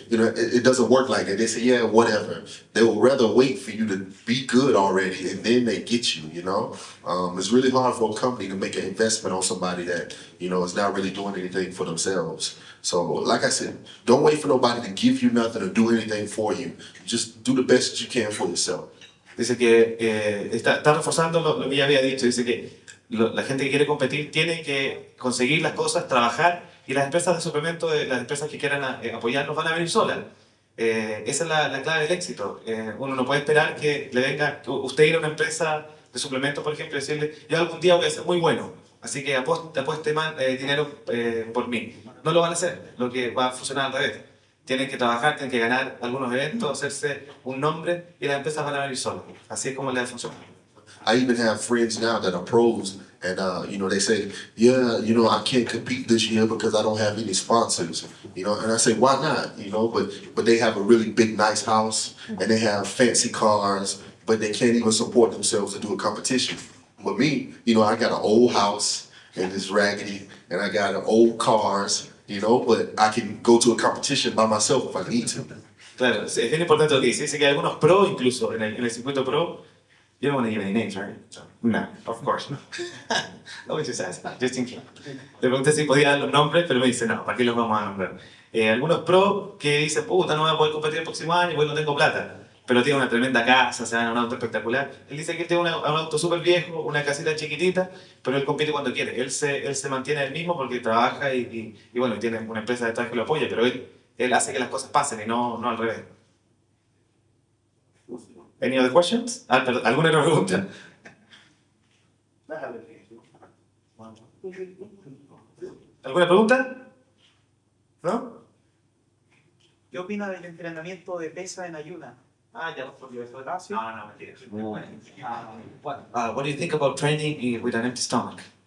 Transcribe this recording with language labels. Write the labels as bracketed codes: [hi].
[en] You know, it doesn't work like that. They say, yeah, whatever. They will rather wait for you to be good already, and then they get you, you know? It's really hard for a company to make an investment on somebody that, you know, is not really doing anything for themselves. So, like I said, don't wait for nobody to give you nothing or do anything for you. Just do the best that you can for yourself. [es] Dice que está reforzando lo que ya había dicho. Dice que la gente que quiere competir tiene que conseguir las cosas, trabajar, y las empresas de suplemento, las empresas que quieran apoyarnos van a venir solas. Esa es la clave del éxito. Uno no puede esperar que le venga, usted ir a una empresa de suplemento, por ejemplo, y decirle, yo algún día voy a ser muy bueno, así que apueste más dinero por mí. No lo van a hacer, lo que va a funcionar al revés. Tienen que trabajar, tienen que ganar algunos eventos, hacerse un nombre, y las empresas van a venir solas. Así es como les funciona. I even have friends now that are pros, and you know, they say, yeah, you know, I can't compete this year because I don't have any sponsors. You know, and I say, why not? You know, but they have a really big, nice house, and they have fancy cars, but they can't even support themselves to do a competition. But me, you know, I got an old house and it's raggedy, and I got old cars, you know, but I can go to a competition by myself if I need to. Claro, es bien importante lo que dice. Dice que hay algunos pro, incluso en el circuito pro. [en] You don't want to give any names, right? No, of course not. No, just ask, just in case. [es] Le pregunté si podía dar los nombres, pero me dice, no, ¿para qué los vamos a nombrar? Algunos pro que dicen, puta, no voy a poder competir el próximo año porque no tengo plata. Pero tiene una tremenda casa, se dan un auto espectacular. Él dice que él tiene un auto súper viejo, una casita chiquitita, pero él compite cuando quiere. Él se mantiene él mismo porque trabaja y bueno, tiene una empresa detrás que lo apoya, pero él hace que las cosas pasen y no al revés. [en] Any other questions? [es] Perdón, ¿alguna otra pregunta? ¿Alguna pregunta? ¿No? ¿Qué opina del entrenamiento de pesa en ayuna? Ya respondió eso. No, mentira. Bueno, [en] What do you think about training with an empty stomach?